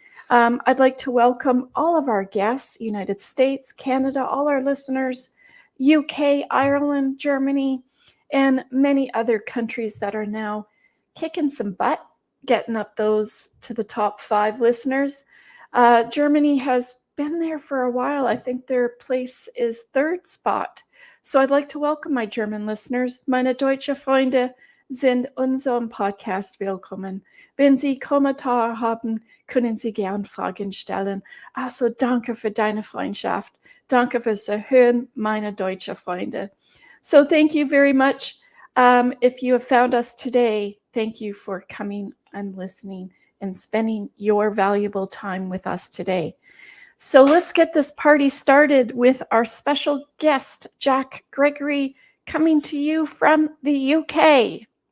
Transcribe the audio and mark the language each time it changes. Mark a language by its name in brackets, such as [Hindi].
[English] I'd like to welcome all of our guests, United States, Canada, all our listeners, UK, Ireland, Germany, and many other countries that are now kicking some butt, getting up those to the top 5 listeners. Germany has been there for a while. I think their place is 3rd spot. So I'd like to welcome my German listeners. [German] Meine deutsche Freunde sind unserem Podcast willkommen. Wenn Sie Kommentare haben, können Sie gern Fragen stellen. Also danke für deine Freundschaft. Danke fürs Hören, meine deutsche Freunde. [English] So thank you very much. If you have found us today, thank you for coming and listening and spending your valuable time with us today. So let's get this party started with our special guest, Jack Gregory, coming to you from the UK.